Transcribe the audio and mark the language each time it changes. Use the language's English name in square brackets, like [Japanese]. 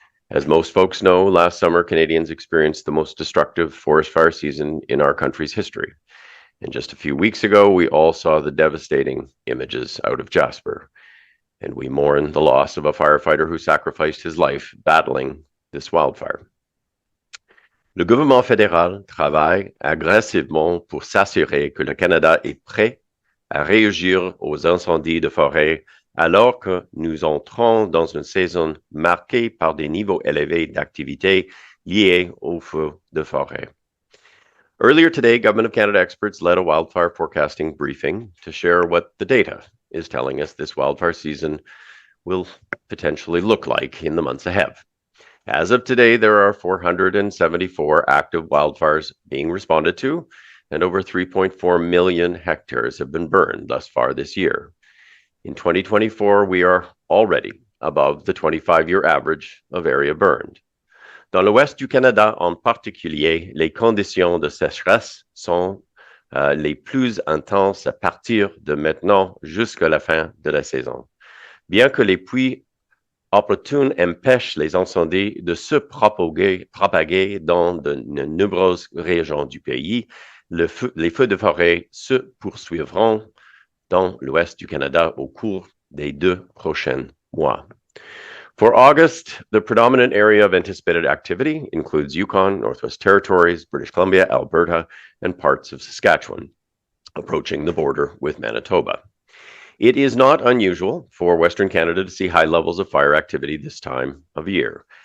[English] As most folks know, last summer, Canadians experienced the most destructive forest fire season in our country's history. And just a few weeks ago, we all saw the devastating images out of Jasper. And we mourn the loss of a firefighter who sacrificed his life battling this wildfire. [French] Le gouvernement fédéral travaille agressivement pour s'assurer que le Canada est prêt à réagir aux incendies de forêt alors que nous entrons dans une saison marquée par des niveaux élevés d'activité liés aux feux de forêt. [English] Earlier today, Government of Canada experts led a wildfire forecasting briefing to share what the data is telling us this wildfire season will potentially look like in the months ahead. As of today, there are 474 active wildfires being responded to, and over 3.4 million hectares have been burned thus far this year. In 2024, we are already above the 25-year average of area burned. [French] Dans l'ouest du Canada en particulier, les conditions de sécheresse sont les plus intenses à partir de maintenant jusqu'à la fin de la saison. Bien que les pluies opportunes empêchent les incendies de se propager dans de nombreuses régions du pays, les feux de forêt se poursuivront dans l'ouest du Canada au cours des 2 prochains mois. [English] For August, the predominant area of anticipated activity includes Yukon, Northwest Territories, British Columbia, Alberta, and parts of Saskatchewan, approaching the border with Manitoba. It is not unusual for Western Canada to see high levels of fire activity this time of year.